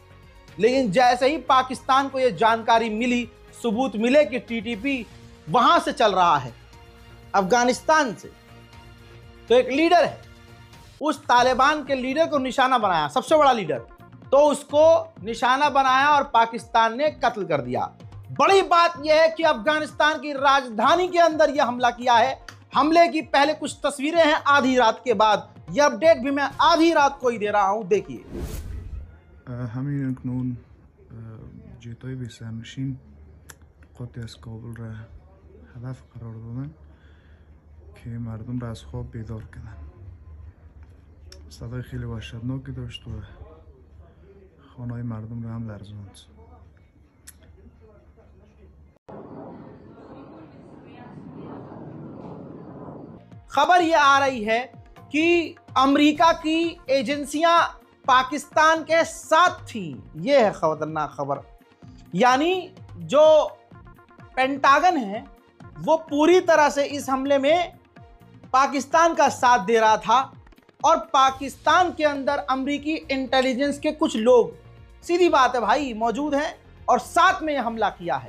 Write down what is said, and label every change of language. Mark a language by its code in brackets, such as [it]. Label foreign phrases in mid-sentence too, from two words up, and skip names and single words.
[hi] लेकिन जैसे ही पाकिस्तान को ये जानकारी मिली, सबूत मिले कि टीटीपी वहां से चल रहा है अफगानिस्तान से, तो एक लीडर है, उस तालिबान के लीडर को निशाना बनाया, सबसे बड़ा लीडर, तो उसको निशाना बनाया और पाकिस्तान ने कत्ल कर दिया। बड़ी बात यह है कि अफगानिस्तान की राजधानी के अंदर यह हमला किया है। हमले की पहले कुछ तस्वीरें हैं आधी रात के बाद। यह अपडेट भी मैं आधी रात को ही दे रहा हूं, देखिए। [fa] همین اکنون جتای بی‌سرنشین قطعی از کابل را هدف قرار دادن که مردم را از خواب بیدار کنن. صدای خیلی وحشتناکی داشت و خانه‌های مردم را هم لرزاند. [hi] खबर यह आ रही है कि अमेरिका की एजेंसियां पाकिस्तान के साथ थी। यह है खतरनाक खबर, यानी जो पेंटागन है वो पूरी तरह से इस हमले में पाकिस्तान का साथ दे रहा था और पाकिस्तान के अंदर अमेरिकी इंटेलिजेंस के कुछ लोग, सीधी बात है भाई, मौजूद हैं और साथ में यह हमला किया है।